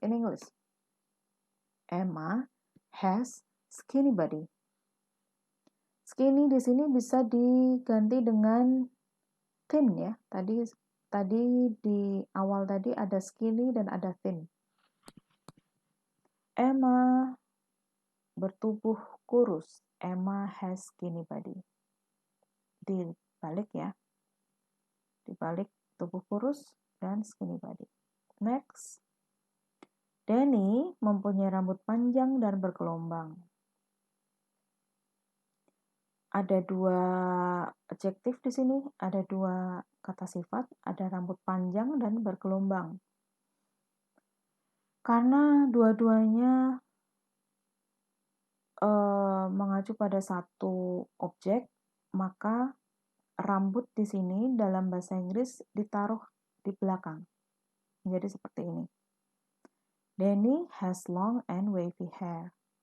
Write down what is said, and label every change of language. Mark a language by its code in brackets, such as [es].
[en] In English, Emma has skinny body. [id] Skinny di sini bisa diganti dengan thin ya. Tadi di awal tadi ada skinny dan ada thin. Emma bertubuh kurus. [en] Emma has skinny body. [id] Dibalik ya. Dibalik tubuh kurus dan [en] skinny body. [id] Next. Danny mempunyai rambut panjang dan bergelombang. Ada dua adjektif di sini, ada dua kata sifat, ada rambut panjang dan bergelombang. Karena dua-duanya mengacu pada satu objek, maka rambut di sini dalam bahasa Inggris ditaruh di belakang. Menjadi seperti ini. [en] Danny has long and wavy hair.